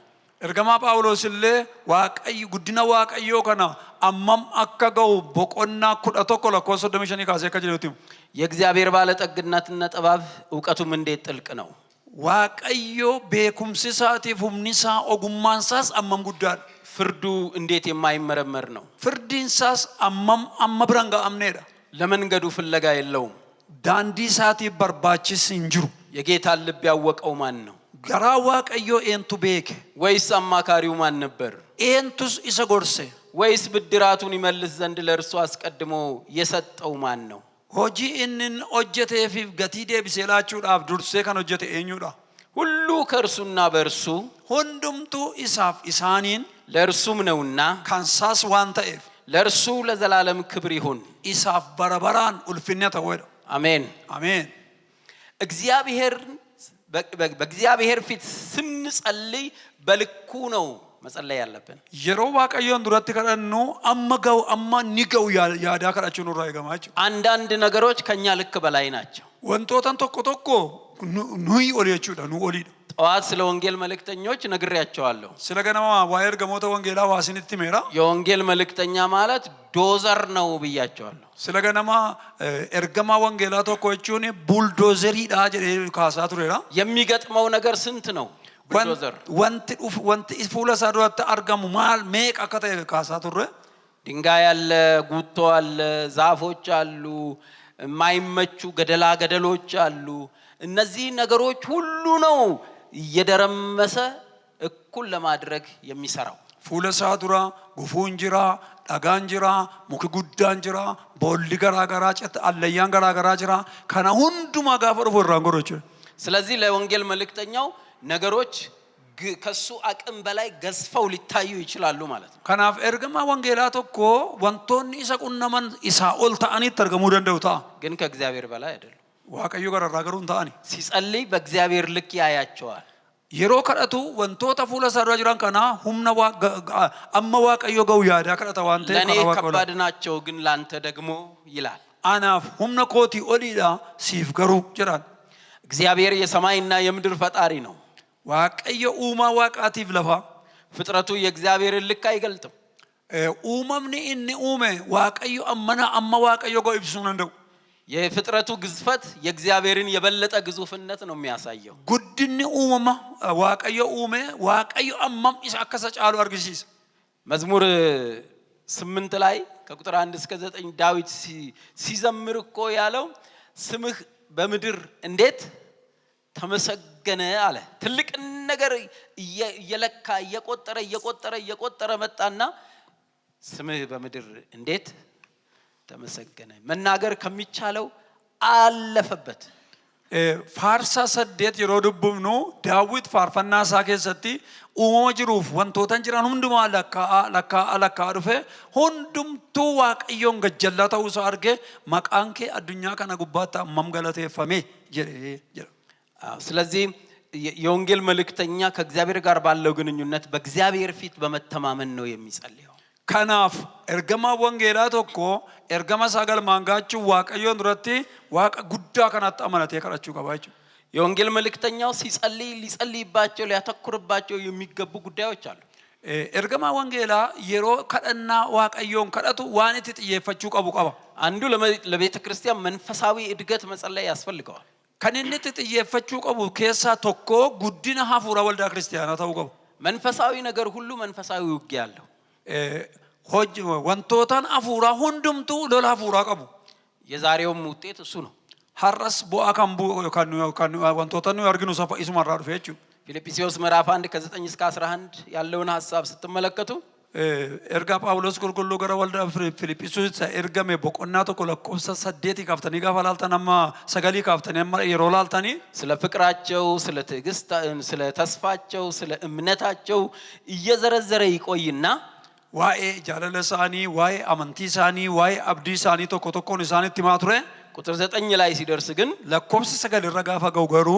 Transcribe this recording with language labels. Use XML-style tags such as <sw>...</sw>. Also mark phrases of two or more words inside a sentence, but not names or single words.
<om>ergamaa Phaawulosillee waaqayyo guddina waaqayyoo kana ammam akka ga'u boqonnaa 11 lakkoofsa 35 kaasee akka jedhutti</om> <am>የእግዚአብሔር ባለጠግነትና ጥበብ ዕውቀቱም እንዴት ጥልቅ ነው።</am> <om>waaqayyo beekumsi isaatiif humni isaa ogummaan isaas ammam guddaadha.</om> <am>ፍርዱ እንዴት የማይመረመር ነው።</am> <om>firdiin isaas ammam amma bira hin ga'amneedha.</om> <am>ለመንገዱ ፍለጋ የለውም።</am> <om>daandii isaatiif barbaachisi hin jiru.</om> <am>የጌታን ልብ ያወቀው ማን ነው?</am> <om>garaa waaqayyoo eentu beeke?</om> <am>ወይስ አማካሪው ማን ነበር?</am> <om>eentus isa gorse?</om> <am>ወይስ ብድራቱን ይመልስ ዘንድ ለእርሱ አስቀድሞ የሰጠው ማን ነው?</am> <om>hojii inni hojjeteefiif gatii deebisee laachuudhaaf dursee kan hojjete eenyudha?</om> <am>ሁሉ ከእርሱና በእርሱ</am> <om>hundumtuu isaaf isaaniin</om> <am>ለእርሱም ነውና</am> <om>kan isaas waan ta'eef</om> <am>ለእርሱ ለዘላለም ክብር ይሁን።</am> <om>isaaf bara baraan ulfinna ta'uudha.</om> <am>አሜን አሜን። በእግዚአብሔር ፊት ስንጸልይ በልኩ ነው መጸለይ ያለብን።</am> <om>yeroo waaqayyoon duratti kadhannu amma ga'u amma ni ga'u yaadaa kadhachuu nurraa eegama jechuudha.</om> <am>አንዳንድ ነገሮች ከኛ ልክ በላይ ናቸው።</am> <om>wantoota tokko tokko nuyi oli jechuudha, nu oliidha.</om> <am>ጠዋት ስለ ወንጌል መልእክተኞች ነግሬያቸዋለሁ።</am> <om>sila ganama waa'ee ergamoota wangeelaa waasinitti meera.</om> <am>የወንጌል መልእክተኛ ማለት ዶዘር ነው ብያቸዋለሁ።</am> <om>sila ganama ergamaa wangeelaa tokko jechuun buldoozeriidha jedhee kaasaa tureera.</om> <am>የሚገጥመው ነገር ስንት ነው? ቡልዶዘር</am> <om>wanti fuula isaa duratti argamu maal meeqa akka ta'e kaasaa turre.</om> <am>ድንጋይ አለ፣ ጉቶ አለ፣ ዛፎች አሉ፣ የማይመቹ ገደላ ገደሎች አሉ። እነዚህ ነገሮች ሁሉ ነው እየደረመሰ እኩል ለማድረግ የሚሰራው።</am> <om>fuula isaa dura gufuun jira, dhagaan jira, muki guddaan jira, boolli garaagaraa cita allayyaan garaagaraa jira. kana hundumaa gaafa dhufu irraan godhachuudha.</om> <am>ስለዚህ ለወንጌል መልእክተኛው ነገሮች ከሱ አቅም በላይ ገዝፈው ሊታዩ ይችላሉ ማለት ነው።</am> <om>kanaaf ergamaa wangeelaa tokko wantoonni isa qunnaman isaa ol ta'anitti argamuu danda'u ta'a.</om> <am>ግን ከእግዚአብሔር በላይ አይደለም።</am> <om>waaqayyo gararraa garuu hin ta'ani.</om> <am>ሲጸልይ በእግዚአብሔር ልክ ያያቸዋል።</am> <om>yeroo kadhatu wantoota fuula isaa dura jiran kana humna amma waaqayyo ga'u yaadaa kadhata waan ta'eef</om> <am>ለኔ ከባድ ናቸው ግን ላንተ ደግሞ ይላል።</am> <om>anaaf humna kootii oliidha siif garuu jedhan.</om> <am>እግዚአብሔር የሰማይና የምድር ፈጣሪ ነው።</am> <om>waaqayyo uumaa waaqaatiif lafa</om> <am>ፍጥረቱ የእግዚአብሔርን ልክ አይገልጥም።</am> <om>uumamni inni uume waaqayyo amma waaqayyo go ibsuu danda'u</om> <am>የፍጥረቱ ግዝፈት የእግዚአብሔርን የበለጠ ግዙፍነት ነው የሚያሳየው።</am> <om>guddinni uumama waaqayyo uume waaqayyo ammam isa akka isa caalu argisiisa.</om> <am>መዝሙር 8 ላይ ከቁጥር 1 እስከ 9 ዳዊት ሲዘምር እኮ ያለው ስምህ በምድር እንዴት ተመሰገነ አለ። ትልቅ ነገር እየለካ እየቆጠረ መጣና ስምህ በምድር እንዴት ተመሰገነ መናገር ከሚቻለው አለፈበት።</am> <om>faarsa saddeet yeroo dubbifnu ዳዊት faarfannaa isaa keessatti uumama jiruuf wantoota jiran hundumaa lakkaa dhufe hundumtuu waaqayyoon gajjallaa ta'uu isaa arge maqaan kee addunyaa kana gubbaatti ammam galateeffame jedhee jira.</om> <am>ስለዚህ የወንጌል መልእክተኛ ከእግዚአብሔር ጋር ባለው ግንኙነት በእግዚአብሔር ፊት በመተማመን ነው የሚጸልየው።</am> <om>kanaaf ergama wangeelaa tokko ergama sagal maangaachu waaqayyoon duratti waaqa guddaa kanatti amanatee kadhachuu qaba jechuudha.</om> <am>የወንጌል መልእክተኛው ሲጸልይ ሊጸልይባቸው ሊያተኩርባቸው የሚገቡ ጉዳዮች አሉ።</am> <om>ergamaa wangeelaa yeroo kadhannaa waaqayyoon kadhatu waan itti xiyyeeffachuu qabu qaba.</om> <am>አንዱ ለቤተ ክርስቲያን መንፈሳዊ እድገት መጸለይ ያስፈልገዋል።</am> <om>kan inni itti xiyyeeffachuu qabu keessaa tokko guddina hafuura waldaa kiristaanaa ta'uu qabu.</om> <am>መንፈሳዊ ነገር ሁሉ መንፈሳዊ ውጊያ አለው።</am> <om>wantoota hafuuraa hundumtuu lola hafuuraa qabu.</om> <am>የዛሬውም ውጤት እሱ ነው።</am> <om>har'as bu'aa kan wantoota nu arginu isuma irraa dhufe jechuudha.</om> <am>ፊልጵስዩስ ምዕራፍ 1 ከ9 እስከ 11 ያለውን ሐሳብ ስትመለከቱ</am> <om>erga Phaawulos qulqulluu gara waldaa Filiphisiyoos ergame boqonnaa tokko lakkoofsa 8 kaaftanii gaafa laaltan amma 9 kaaftanii amma yeroo laaltanii</om> <am>ስለ ፍቅራቸው ስለ ትዕግስት ስለ ተስፋቸው ስለ እምነታቸው እየዘረዘረ ይቆይና</am> <om>waa'ee jaalala isaanii waa'ee amantii isaanii waa'ee abdii isaanii tokko tokkoon isaanitti himaa ture.</om> <am>ቁጥር 9 ላይ ሲደርስ ግን</am> <om>lakkoofsa 9 irra gaafa ga'u garuu</om>